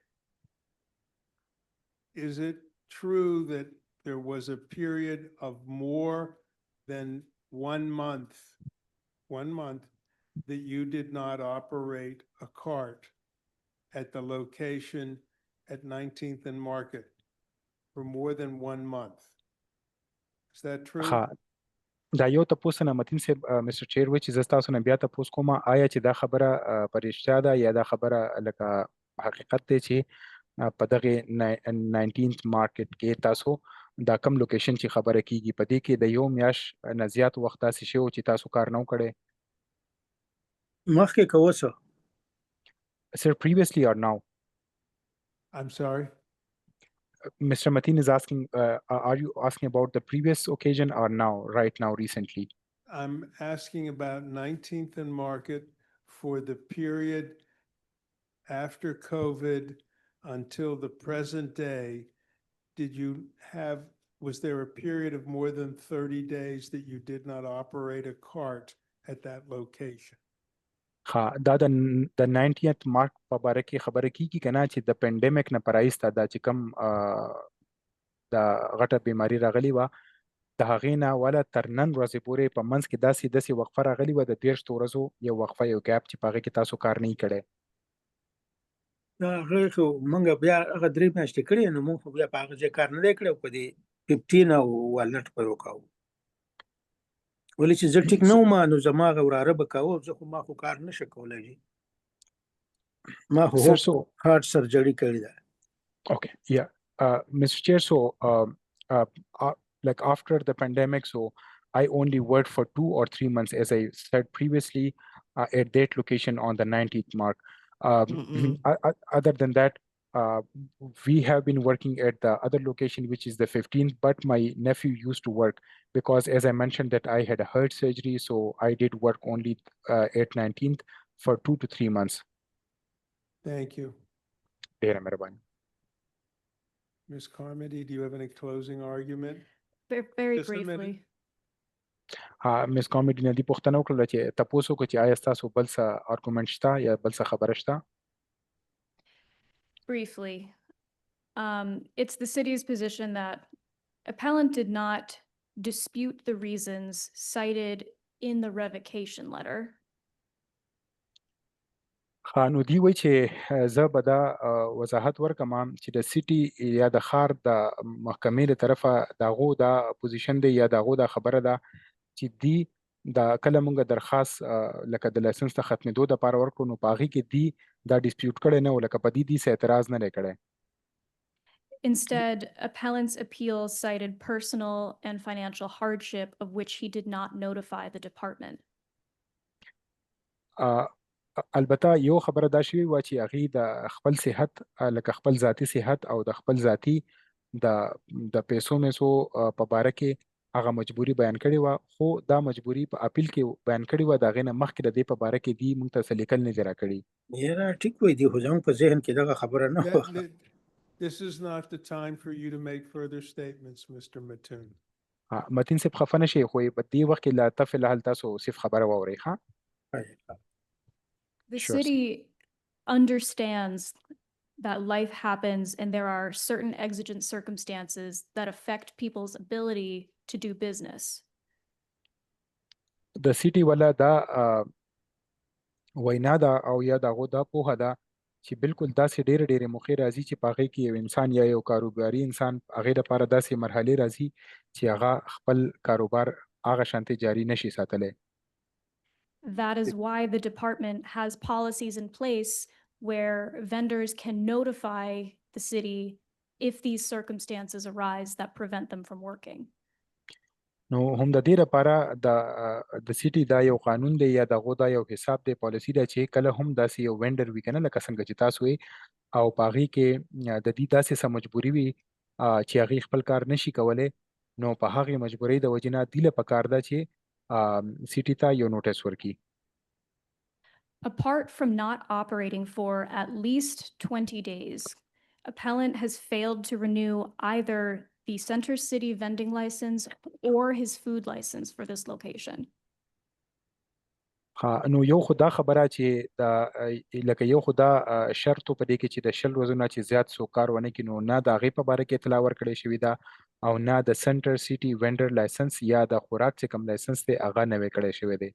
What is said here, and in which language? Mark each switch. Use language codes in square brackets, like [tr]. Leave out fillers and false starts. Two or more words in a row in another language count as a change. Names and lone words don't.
[en] Is it true that there was a period of more than 1 month that you did not operate a cart at the location at 19th and Market for more than 1 month? Is that true? [ps] دا یو تپوس نه متین صاحب مستر چیر وایي چې زه ستاسو نه بیا تپوس کوم آیا چې دا خبره په رښتیا ده یا دا خبره لکه حقیقت دی چې په دغې 19th مارکیټ کې تاسو دا کم لوکیشن چې خبره کیږي په دې کې د یو میاشت نه زیات وخت داسې شوی و چې تاسو کار نه و کړی؟ مخکې که اوسه. [en] Sir, previously or now? I'm sorry? Mr. Mateen is asking, are you asking about the previous occasion or now, right now, recently? I'm asking about 19th and Market for the period after COVID until the present day. Was there a period of more than 30 days that you did not operate a cart at that location? [ps] دا د 90th مارک په باره کې خبره کیږي که نه چې د پینډیمک نه پرایسته دا چې کوم د غټه بیماري راغلې وه د هغې نه واله تر نن ورځې پورې په منځ کې داسې وقفه راغلې وه د 30 ورځو یو وقفه یو ګیپ چې په هغې کې تاسو کار نه یې کړی؟ هغه خو موږ بیا هغه 3 میاشتې کړې نو موږ خو بیا په هغه ځای کار نه دی کړی او په دې 15 او والنټ پورې وکاوه. ولې چې زه ټیک نه وم نو زما هغه وراره به کاوه زه خو ما خو کار نشه کولی جي ما خو [en] heart surgery [ps] کړې ده. [en] Okay, yeah. Mr. Chair, so like after the pandemic, so I only worked for 2 or 3 months, as I said previously, at that location on the 19th mark. Other than that, we have been working at the other location, which is the 15th, but my nephew used to work because, as I mentioned, that I had a heart surgery, so I did work only at 19th for 2 to 3 months. Thank you. [ps] ډیره مهرباني. [en] Ms. Carmody, do you have any closing argument? Very Just a minute. briefly. [ps] مس کامیډي نه دی پوښتنه وکړه چې تاسو کو چې آیا تاسو بل څه آرګومنت شته یا بل څه خبره شته؟ [en] Briefly, it's the city's position that appellant did not dispute the reasons cited in the revocation letter. [ps] نو دی وایي چې زه به دا وضاحت ورکم چې د سیټي یا د ښار د محکمې له طرفه د هغو دا پوزیشن دی یا د هغو دا خبره ده چې دی دا کله مونږ درخواست لکه د لایسنس ته ختمېدو دپاره ورکړو نو په هغې کې دی دا ډسپیوټ کړی نه و لکه په دې څه اعتراض نه دی کړی. [en] Instead, appellant's appeal cited personal and financial hardship of which he did not notify the department. [ps] البته یو خبره دا شوې وه چې هغې د خپل صحت لکه خپل ذاتي صحت او د خپل ذاتي د پیسو میسو په باره کې هغه مجبوري بیان کړې وه، خو دا مجبوري په اپیل کې بیان کړې وه، د هغې نه مخکې د دې په باره کې دي موږ ته څه لیکل نه دي راکړي. یاره ټیک وایي دي خو زموږ په ذهن کې دغه خبره نه وه. [en] This is not the time for you to make further statements, Mr. Mattoon. [ps] متین صاحب خفه نه شئ، خو په دې وخت کې لا ته فلحال تاسو صرف خبره واورئ. ښه. [en] The Sure. city understands that life happens and there are certain exigent circumstances that affect people's ability to do business. [ps] د سیټي والا دا وینا ده او یا د هغو دا پوهه ده چې بالکل داسې ډېرې موقع راځي چې په هغې کې یو انسان یا یو کاروباري انسان هغې لپاره داسې مرحلې راځي چې هغه خپل کاروبار هغه شانتې جاري نشي ساتلی. [en] That is why the department has policies in place where vendors can notify the city if these circumstances arise that prevent them from working. [ps] نو هم د دې لپاره د سیټي دا یو قانون دی یا دغو دا یو حساب دی پالیسي ده چې کله هم داسې یو وینډر وي که نه لکه څنګه چې تاسو یې او په هغې کې د دې داسې څه مجبوري وي چې هغې خپل کار نشي کولی نو په هغې مجبورۍ د وجې نه دې له پکار ده چې سیټي ته یو نوټس ورکړي. [en] Apart from not operating for at least 20 days, appellant has failed to renew either the Center City vending license or his food license for this location. [ps] نو یو خو دا خبره چې لکه یو خو دا شرط په دې کې چې د 20 ورځو نه چې زیات څوک کار ونه کړي نو نه د هغې په باره کې اطلاع ورکړې شوې ده او نه د [en] Center City vendor license [ps] یا د خوراک چې کوم لایسنس دی هغه نوی کړی شوی دی.